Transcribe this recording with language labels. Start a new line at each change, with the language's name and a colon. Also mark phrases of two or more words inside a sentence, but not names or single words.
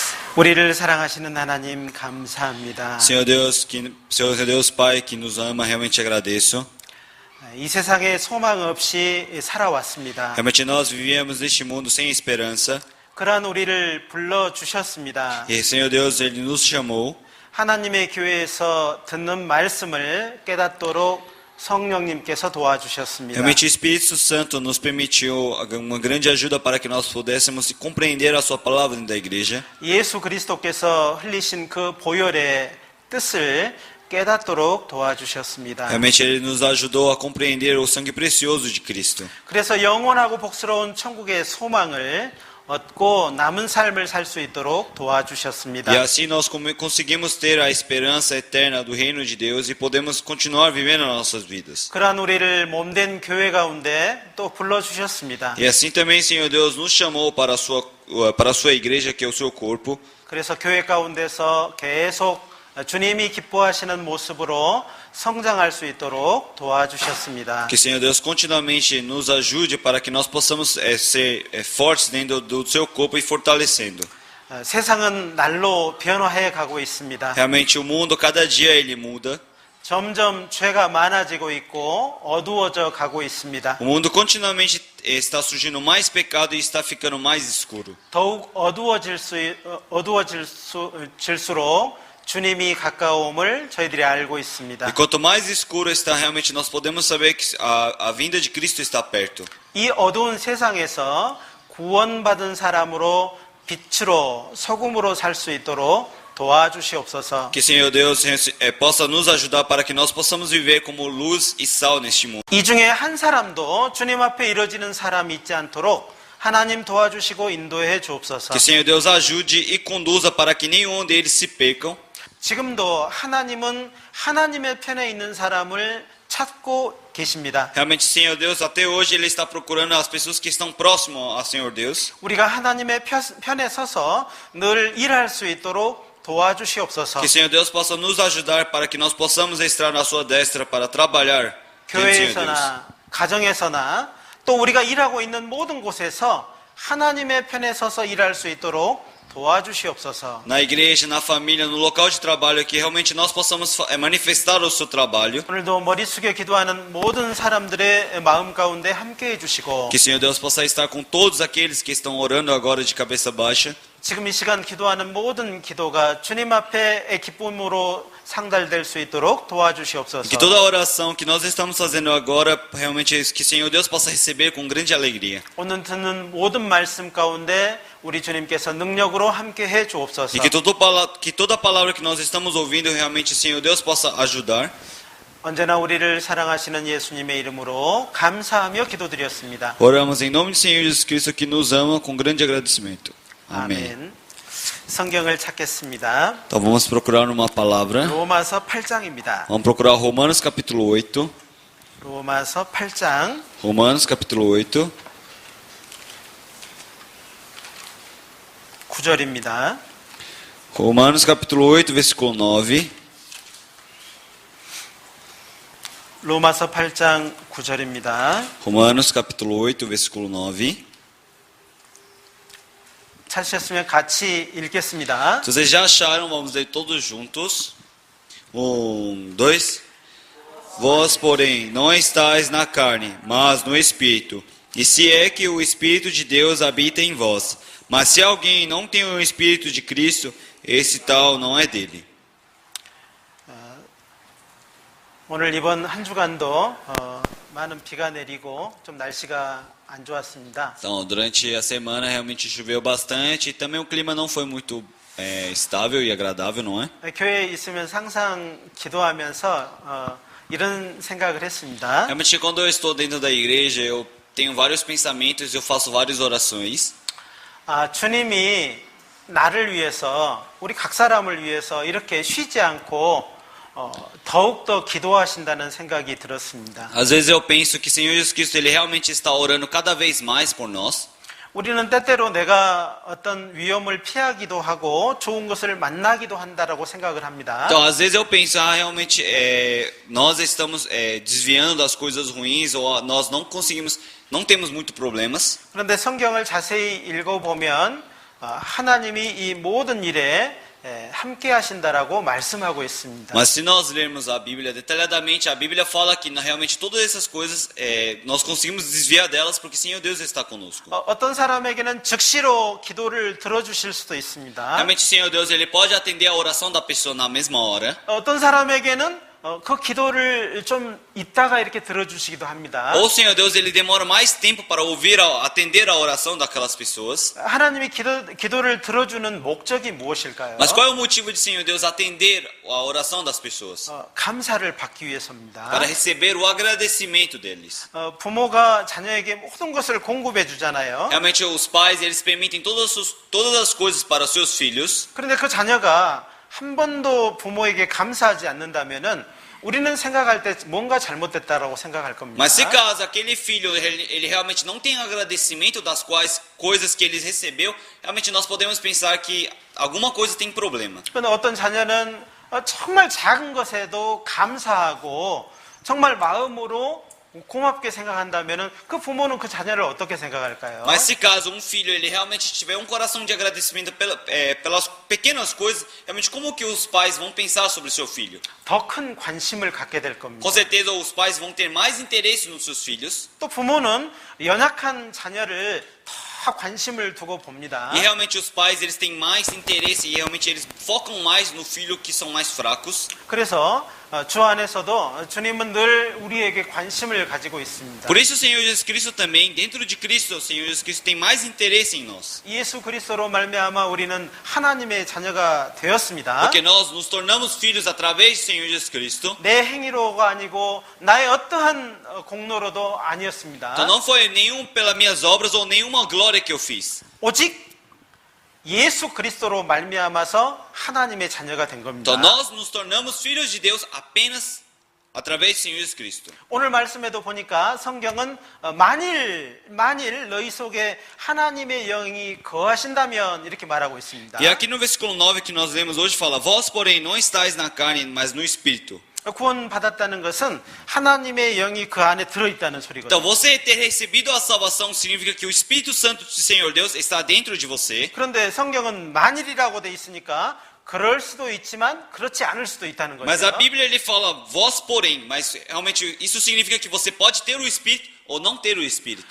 Korean: 우리를 사랑하시는 하나님 감사합니다.
Portuguese: Senhor Deus Pai que nos ama, realmente agradeço.
Korean: 이 세상에 소망 없이 살아왔습니다.
Portuguese: Realmente nós vivíamos neste mundo sem esperança.
Korean: 그러한 우리를 불러주셨습니다.
Portuguese: E Senhor Deus, Ele nos chamou.
Korean: 하나님의 교회에서 듣는 말씀을 깨닫도록 성령님께서 도와주셨습니다.
Portuguese: Realmente o Espírito Santo nos permitiu uma grande ajuda para que nós pudéssemos compreender a sua palavra dentro da igreja.
Korean: 예수 그리스도께서 흘리신 그 보혈의 뜻을 깨닫도록 도와주셨습니다.
Portuguese: Realmente Ele nos ajudou a compreender o sangue precioso de Cristo.
Korean: 그래서 영원하고 복스러운 천국의 소망을 얻고 남은 삶을 살 수 있도록 도와주셨습니다.
Portuguese: E assim nós conseguimos ter a esperança eterna do reino de Deus e podemos continuar vivendo as nossas vidas.
Korean: 그러한 우리를 몸된 교회 가운데 또 불러주셨습니다.
Portuguese: E assim também, Senhor Deus, nos chamou para a sua igreja, que é o seu corpo.
Korean: 그래서 교회 가운데서 계속 주님이 기뻐하시는 모습으로 성장할 수 있도록 도와주셨습니다.
Portuguese: Que, Senhor Deus, continuamente nos ajude para que nós possamos ser fortes dentro do seu corpo e fortalecendo.
Korean: 세상은 날로 변화해 가고 있습니다.
Portuguese: Realmente o mundo, cada dia ele muda.
Korean: 점점 죄가 많아지고 있고 어두워져 가고 있습니다.
Portuguese: O mundo continuamente está surgindo mais pecado e está ficando mais escuro.
Korean: 더욱 어두워질수록 주님이 가까움을 저희들이 알고 있습니다.
Portuguese: E quanto mais escuro está, realmente nós podemos saber que a vinda de Cristo está perto.
Korean: 이 어두운 세상에서 구원받은 사람으로 빛으로 소금으로 살 수 있도록 도와주시옵소서.
Portuguese: Que, Senhor Deus, possa nos ajudar para que nós possamos viver como luz e sal neste mundo.
Korean: 이 중에 한 사람도 주님 앞에 이뤄지는 사람이 있지 않도록 하나님 도와주시고 인도해 주옵소서.
Portuguese: Que, Senhor Deus, ajude e conduza para que nenhum deles se percam.
Korean: 지금도 하나님은 하나님의 편에 있는 사람을 찾고 계십니다.
Portuguese: Realmente, Senhor Deus, até hoje Ele está procurando as pessoas que estão próximas ao Senhor Deus.
Korean: 우리가 하나님의 편에 서서 늘 일할 수 있도록 도와주시옵소서.
Portuguese: Que, Senhor Deus, possa nos ajudar para que nós possamos estar na sua destra para trabalhar.
Korean: 교회에서나 가정에서나 또 우리가 일하고 있는 모든 곳에서 하나님의 편에 서서 일할 수 있도록 도와주시옵소서.
Portuguese: Na igreja, na família, no local de trabalho, que realmente nós possamos manifestar o seu trabalho.
Korean: 오늘도 머리 숙여 기도하는 모든 사람들의 마음 가운데 함께해 주시고
Portuguese: Que, Senhor Deus, possa estar com todos aqueles que estão orando agora de cabeça baixa.
Korean: 지금 이 시간 기도하는 모든 기도가 주님 앞에 기쁨으로 상달될 수 있도록 도와주시옵소서.
Portuguese: Que toda a oração que nós estamos fazendo agora, realmente, que, Senhor Deus, possa receber com grande alegria.
Korean: 오늘 듣는 모든 말씀 가운데 우리 주님께서 능력으로 함께해 주옵소서.
Portuguese: E que toda palavra que nós estamos ouvindo, realmente, Senhor Deus, possa ajudar.
Korean: 언제나 우리를 사랑하시는 예수님의 이름으로 감사하며 기도드렸습니다.
Portuguese: Oramos em nome do Senhor Jesus Cristo, que nos ama, com grande agradecimento. Amém.
Korean: 아멘. 성경을 찾겠습니다.
Portuguese: Então vamos procurar uma palavra.
Korean: 로마서 8장입니다.
Portuguese: Vamos procurar Romanos capítulo 8.
Korean: 로마서 8장
Portuguese: Romanos capítulo 8.
Korean: 9절입니다.
Portuguese: Romanos capítulo 8, versículo 9.
Korean: 로마서 8장 9절입니다.
Portuguese: Romanos capítulo 8, versículo 9.
Korean: 찾으셨으면 같이 읽겠습니다.
Portuguese: Se vocês já acharam, vamos ler todos juntos. 1, 2. Vós, porém, não estáis na carne, mas no Espírito. E se é que o Espírito de Deus habita em vós. Mas se alguém não tem o Espírito de Cristo, esse tal não é dele.
Korean: 오늘 이번 한 주간도 많은 비가 내리고 좀 날씨가 안 좋았습니다.
Portuguese: Então, durante a semana realmente choveu bastante e também o clima não foi muito estável e agradável, não é?
Korean: 교회에 있으면 항상 기도하면서 이런 생각을 했습니다.
Portuguese: Realmente, quando eu estou dentro da igreja, eu tenho vários pensamentos, eu faço várias orações.
Korean: 주님이 나를 위해서 우리 각 사람을 위해서 이렇게 쉬지 않고 더욱더 기도하신다는 생각이 들었습니다.
Portuguese: Às vezes eu penso que o Senhor Jesus Cristo ele realmente está orando cada vez mais por nós.
Korean: 우리는 때때로 내가 어떤 위험을 피하기도 하고 좋은 것을 만나기도 한다라고 생각을 합니다.
Portuguese: Então, às vezes eu penso, realmente nós estamos desviando das coisas ruins ou nós não temos muito problemas.
Korean: 그런데 성경을 자세히 읽어보면 하나님이 이 모든 일에 함께 하신다라고 말씀하고 있습니다.
Portuguese: Mas se nós lermos a Bíblia detalhadamente, a Bíblia fala que realmente todas essas coisas nós conseguimos desviar delas porque Senhor Deus está conosco.
Korean: 어떤 사람에게는 즉시로 기도를 들어주실 수도 있습니다.
Portuguese: Realmente Senhor Deus ele pode atender a oração da pessoa na mesma hora.
Korean: 어떤 사람에게는 그 기도를 좀 있다가 이렇게 들어주시기도 합니다.
Portuguese: Ou Senhor Deus ele demora mais tempo para atender a oração daquelas pessoas.
Korean: 하나님이 기도를 들어주는 목적이 무엇일까요?
Portuguese: Mas qual é o motivo de Senhor Deus atender a oração das pessoas?
Korean: 감사를 받기 위해서입니다.
Portuguese: Para receber o agradecimento deles.
Korean: 부모가 자녀에게 모든 것을 공급해 주잖아요.
Portuguese: Realmente os pais eles permitem todas as coisas para os seus filhos.
Korean: 그런데 그 자녀가 한 번도 부모에게 감사하지 않는다면은 우리는 생각할 때 뭔가 잘못됐다라고 생각할 겁니다.
Portuguese: Mas se caso aquele filho ele realmente não tem agradecimento das quais coisas que ele recebeu, realmente nós podemos pensar que alguma coisa tem problema.
Korean: 그런데 어떤 자녀는 정말 작은 것에도 감사하고 정말 마음으로 고맙게 생각한다면은 그 부모는 그 자녀를 어떻게 생각할까요?
Portuguese: Mas se caso filho ele realmente tiver coração de agradecimento pelas pequenas coisas, realmente como que os pais vão pensar sobre o seu filho?
Korean: 더 큰 관심을 갖게 될 겁니다.
Portuguese: Com certeza os pais vão ter mais interesse nos seus filhos.
Korean: 또 부모는 연약한 자녀를 더 관심을 두고 봅니다.
Portuguese: E realmente os pais eles têm mais interesse e realmente eles focam mais no filho que são mais fracos.
Korean: 그래서 주 안에서도 주님은 늘 우리에게 관심을 가지고 있습니다.
Portuguese: Por isso o Senhor Jesus Cristo também, dentro de Cristo, o Senhor Jesus Cristo tem mais interesse em nós.
Korean: 예수 그리스도로 말미암아 우리는 하나님의 자녀가 되었습니다.
Portuguese: Porque nós nos tornamos filhos através do Senhor Jesus Cristo.
Korean: 내 행위로가 아니고 나의 어떠한 공로로도 아니었습니다.
Portuguese: Então não foi nenhum pelas minhas obras ou nenhuma glória que eu fiz.
Korean: 오직 예수 그리스도로 말미암아서 하나님의 자녀가 된 겁니다.
Portuguese: Então nós nos tornamos filhos de Deus apenas através do Senhor Jesus Cristo.
Korean: 오늘 말씀에도 보니까 성경은 만일 너희 속에 하나님의 영이 거하신다면 이렇게 말하고 있습니다.
Portuguese: E aqui no versículo 9 que nós lemos hoje fala: Vós, porém, não estáis na carne, mas no Espírito.
Korean: 구원 받았다는 것은 하나님의 영이 그 안에 들어있다는
Portuguese: Então
Korean: 소리거든요.
Portuguese: você ter recebido a salvação significa que o Espírito Santo do Senhor Deus está dentro de você.
Korean: 그런데 성경은 만일이라고 돼 있으니까 그럴 수도 있지만 그렇지 않을 수도 있다는 거죠.
Portuguese: Mas a Bíblia ele fala vós porém, mas realmente isso significa que você pode ter o Espírito ou não ter o Espírito.